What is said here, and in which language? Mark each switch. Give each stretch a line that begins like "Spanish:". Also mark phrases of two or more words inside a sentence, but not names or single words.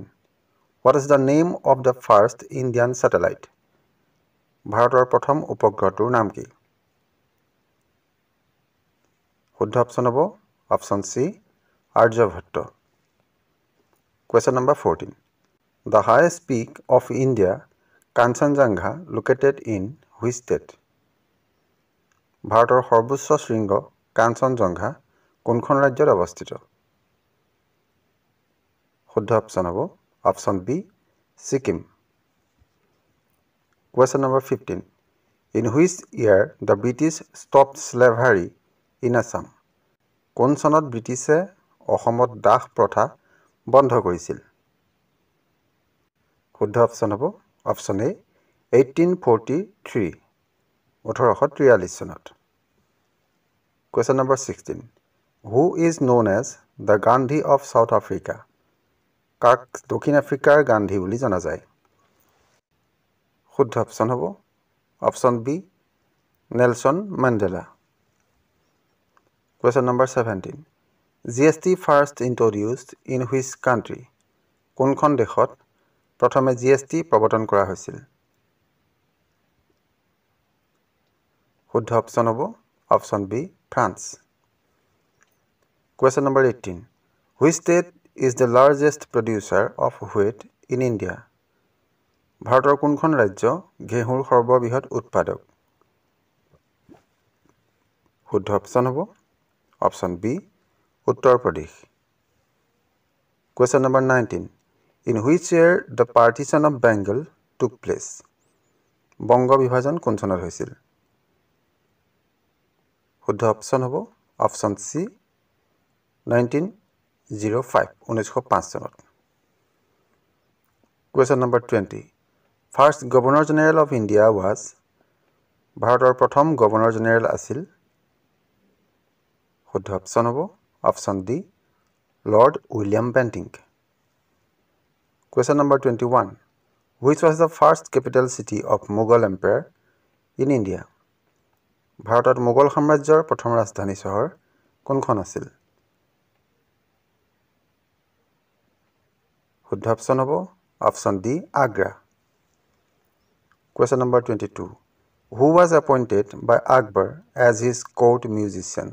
English: What is the name of the first Indian satellite?
Assamese: ভাৰতৰ প্ৰথম উপগ্ৰহটোৰ নাম কি? শুদ্ধ অপচন হ'ব
English: option C
Assamese: আৰ্যভট্ট।
English: Question number 14. The highest peak of India, Kanchenjunga, located in which state?
Assamese: ভাৰতৰ সৰ্বোচ্চ শৃংগ কাঞ্চনজংঘা কোনখন ৰাজ্যত অৱস্থিত? শুদ্ধ অপচন হ'ব
English: option B
Assamese: ছিকিম।
English: Question number 15. In which year the British stopped slavery in Assam?
Assamese: কোন চনত ব্ৰিটিছে অসমত দাস প্ৰথা বন্ধ কৰিছিল? শুদ্ধ অপচন হ'ব
English: option A
Assamese: 1843 1843 চনত।
English: Question number 16. Who is known as the Gandhi of South Africa?
Assamese: কাক দক্ষিণ আফ্ৰিকাৰ গান্ধী বুলি জনা যায়? শুদ্ধ অপচন হ'ব
English: option B
Assamese: নেলছন মেণ্ডেলা।
English: Question number 17. GST first introduced in which country?
Assamese: কোনখন দেশত প্ৰথমে GST প্ৰৱৰ্তন কৰা হৈছিল? শুদ্ধ অপচন হ'ব
English: option B
Assamese: ফ্ৰান্স।
English: Question number 18. Which state is the largest producer of wheat in India?
Assamese: ভাৰতৰ কোনখন ৰাজ্য ঘেঁহুৰ সৰ্ববৃহৎ উৎপাদক? শুদ্ধ অপশ্যন হ'ব
English: option B
Assamese: উত্তৰ প্ৰদেশ।
English: Question number 19. In which year the partition of Bengal took place?
Assamese: বংগ বিভাজন কোন চনত হৈছিল? শুদ্ধ অপশ্যন হ'ব
English: option C
Assamese: 1905 1905 চনত।
English: Question number 20. First Governor General of India was
Assamese: ভাৰতৰ প্ৰথম গভৰ্ণৰ জেনেৰেল আছিল? শুদ্ধ অপশ্যন হ'ব
English: option D
Assamese: Lord William Bentinck.
English: Question number 21. Which was the first capital city of Mughal Empire in India?
Assamese: ভাৰতত মোগল সাম্ৰাজ্যৰ প্ৰথম ৰাজধানী চহৰ কোনখন আছিল? শুদ্ধ অপশ্যন হ'ব
English: option D
Assamese: আগ্ৰা।
English: Question number 22. Who was appointed by Akbar as his court musician?